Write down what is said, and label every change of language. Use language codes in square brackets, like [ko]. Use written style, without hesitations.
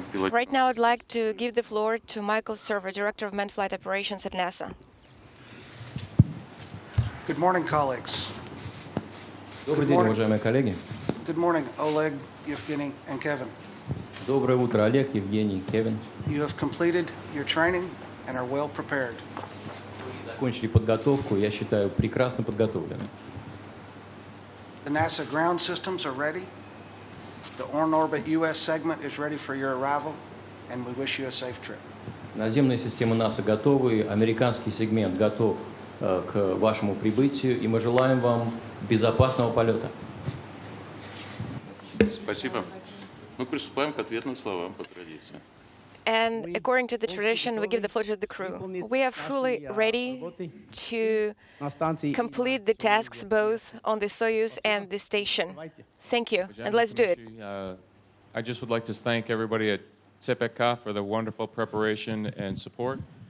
[en] Right now, I'd like to give the floor to Michael Server, Director of Manned Flight Operations at NASA. Good morning, colleagues. [ru] Добрый день, уважаемые коллеги. [en] Good morning, Oleg, Yevgeny, and Kevin. [ru] Доброе утро, Олег, Евгений, Кевин. [en] You have completed your training and are well prepared. [ru] Закончили подготовку, я считаю, прекрасно подготовлены. [en] The NASA ground systems are ready. The on-orbit U.S. segment is ready for your arrival. and we wish you a safe trip. [ru] Наземная система НАСА готовы, американский сегмент готов к вашему прибытию, и мы желаем вам безопасного полета. Спасибо. Мы приступаем к ответным словам по традиции. [en] And according to the tradition, we give the floor to the crew. We are fully ready to complete the tasks both on the Soyuz and the station. Thank you, and let's do it. I just would like to thank everybody at CPK for the wonderful preparation and support.